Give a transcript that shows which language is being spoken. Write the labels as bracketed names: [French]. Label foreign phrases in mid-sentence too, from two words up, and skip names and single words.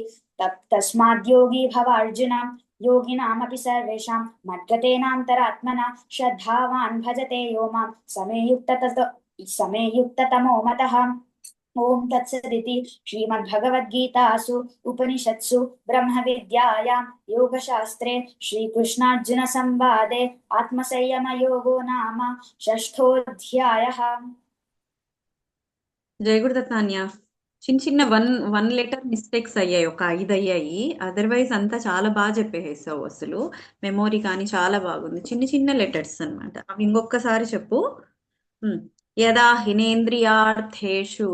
[Sanskrit] तस्माद्योगी भव अर्जुन योगिनामपि सर्वेषां मद्गतेनान्तरात्मना श्रद्धावान् भजते यो मां समे युक्ततमो मतः ओम तत्सदिति श्रीमद्भगवद्गीतासु उपनिषत्सु ब्रह्मविद्यायां योगशास्त्रे श्रीकृष्णार्जुन संवादे आत्मसंयमयोगो नाम षष्ठोऽध्यायः। [Telugu] జయ గురుదత్త అన్య చిన్న చిన్న [English] one letter mistakes [Telugu] అయ్యాయి, ఒక 5 అయ్యాయి. అదర్వైజ్ అంతా చాలా బాగా చెప్పేసావు. అసలు మెమోరీ కానీ చాలా బాగుంది. చిన్న చిన్న లెటర్స్ అన్నమాట. అవి ఇంకొకసారి చెప్పు. [Sanskrit] యదా హినేంద్రియార్థేషు